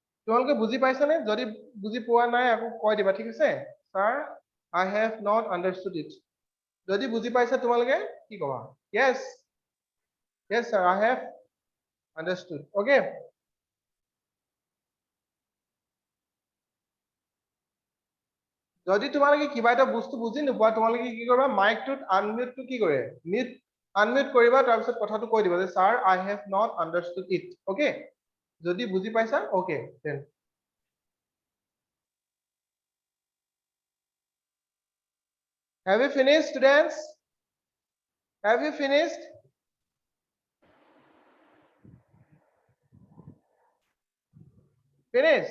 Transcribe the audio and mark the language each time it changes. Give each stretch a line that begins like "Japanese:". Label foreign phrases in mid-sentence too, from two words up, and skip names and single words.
Assamese: তোমালোকে বুজি পাইছানে? যদি বুজি পোৱা নাই আকৌ কৈ দিবা, ঠিক আছে?
English: Sir, I have not understood it.
Assamese: যদি বুজি পাইছা তোমালোকে কি কবা?
English: Yes. Yes, sir, I have understood. Okay.
Assamese: যদি তোমালোকে কিবা এটা বস্তু বুজি নোপোৱা তোমালোকে কি কৰিবা, মাইকটোত আনমিউটটো কি কৰে, আনমিউট কৰিবা, তাৰপিছত কথাটো কৈ দিবা যে স্যাৰ
English: I have not understood it.
Assamese: ওকে, যদি বুজি পাইছা
English: okay then. Have you finished, students? Have you finished? Finished?